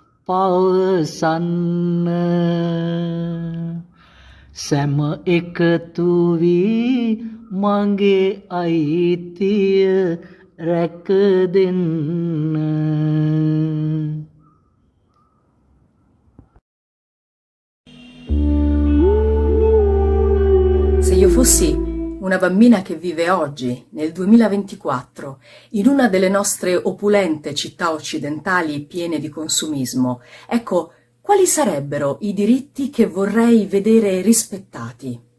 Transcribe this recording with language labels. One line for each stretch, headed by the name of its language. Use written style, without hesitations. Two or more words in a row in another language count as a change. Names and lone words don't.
Sinhala: පවසන්න සැම එකතු වී මගේ අයිතිය රැක දෙන්න.
Italian: Se io fossi una bambina che vive oggi, nel 2024, in una delle nostre opulente città occidentali piene di consumismo, ecco, quali sarebbero i diritti che vorrei vedere rispettati?